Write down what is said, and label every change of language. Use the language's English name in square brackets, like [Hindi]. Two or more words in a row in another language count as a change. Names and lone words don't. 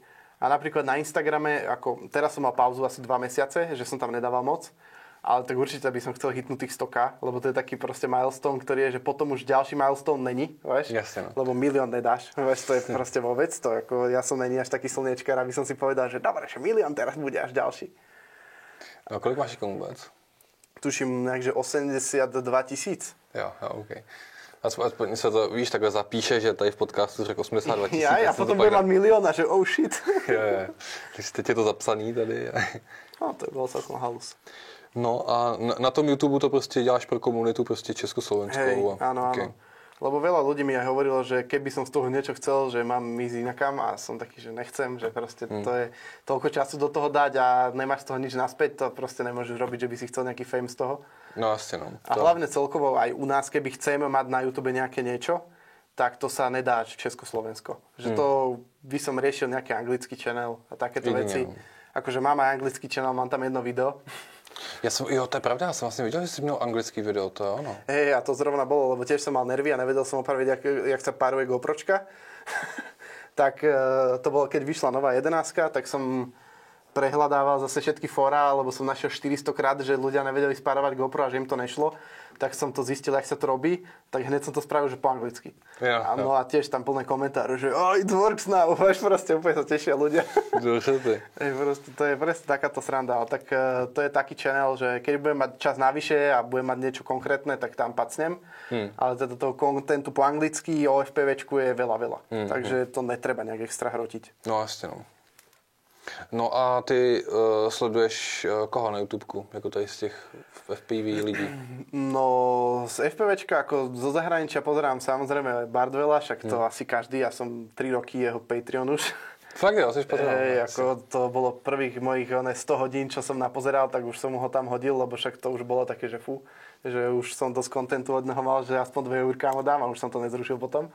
[Slovak] A napríklad na Instagrame, ako teraz som mal pauzu asi 2 mesiace, že som tam nedával moc, ale tak určite by som chcel hitnúť tých 100K, lebo to je taký proste milestone, ktorý je, že potom už ďalší milestone není, vieš? Jasne, no. Lebo 1 000 000 nedáš, vieš, to je proste vôbec to, ako ja som není až taký slniečkár, aby som si povedal, že dobre, že 1 000 000 teraz bude až ďalší. [Czech] No kolik máš komu vôbec? [Slovak] Tuším, nejakže 82 000. [Czech] Jo, OK. Aspoň se to, víš, takhle zapíše, že tady v podcastu řekl 82 000. [Slovak] Ja potom budem mať milión a že [English] oh shit. [Czech] Jo. Takže teď je to zapsaný tady. [Slovak] No, to bol celkom halus. [Czech] No a na tom YouTube to prostě děláš pro komunitu prostě československou. [Slovak] Hej, áno. Lebo veľa ľudí mi aj hovorilo, že keby som z toho niečo chcel, že mám ísť inakam a som taký, že nechcem, že proste to je toľko času do toho dať a nemáš z toho nič naspäť, to proste nemôžeš robiť, že by si chcel nejaký fame z toho. No jasne, no. A hlavne celkovo aj u nás, keby chceme mať na YouTube nejaké niečo, tak to sa nedá Československo. Že to by som riešil nejaký anglický channel a takéto veci. Akože mám aj anglický channel, mám tam jedno video. [Czech] Jo, to je pravda, já jsem vlastně viděl, že jsi měl anglický video, to je ono. [Slovak] Hej, a to zrovna bolo, lebo tiež som mal nervy a nevedel som opraviť, jak sa páruje GoPročka. Tak to bolo, keď vyšla nová 11, tak som prehľadával zase všetky fóra, lebo som našiel 400 krát, že ľudia nevedeli spárovať GoPro a že im to nešlo. Tak som to zistil, jak sa to robí, tak hneď som to spravil, že po anglicky. No a tiež tam plné komentáre, že [English] it works now, [Slovak] vieš, proste úplne sa tešia ľudia. To je presne takáto sranda, ale tak to je taký channel, že keď budem mať čas navyše a budem mať niečo konkrétne, tak tam pacnem. Ale teda toho kontentu po anglicky o FPVčku je veľa. Takže to netreba nejak extra hrotiť. No jasne, no. [Czech] No a ty sleduješ koho na YouTubeku, jako tady z těch FPV lidí? [Slovak] No z FPVčka ako zo zahraničia pozerám samozrejme Bardwella, však to asi každý, ja som 3 roky jeho Patreon už. [Czech] Fakt jo, jsi pozeral. [Slovak] Ako to bolo prvých mojich 100 hodín, čo som napozeral, tak už som ho tam hodil, lebo však to už bolo také, že že už som dosť kontentu od neho mal, že aspoň 2 eurká mu dám a už som to nezrušil potom.